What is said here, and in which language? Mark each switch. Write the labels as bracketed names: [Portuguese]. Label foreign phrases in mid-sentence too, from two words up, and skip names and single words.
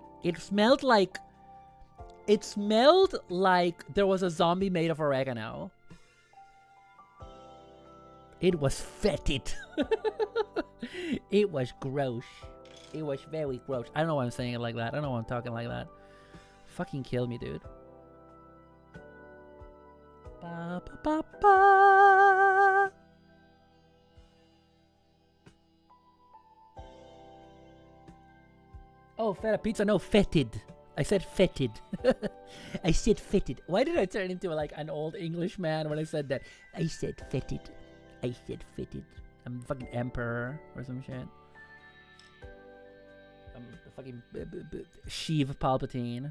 [English] It smelled like there was a zombie made of oregano. It was fetid. It was gross. It was very gross. I don't know why I'm saying it like that. I don't know why I'm talking like that. Fucking kill me, dude. Ba, ba, ba, ba. Oh, feta pizza? No, fetid. I said fetid. I said fetid. Why did I turn into like an old English man when I said that? I said fetid. I said fetid. I'm the fucking emperor or some shit. I'm the fucking Sheev Palpatine.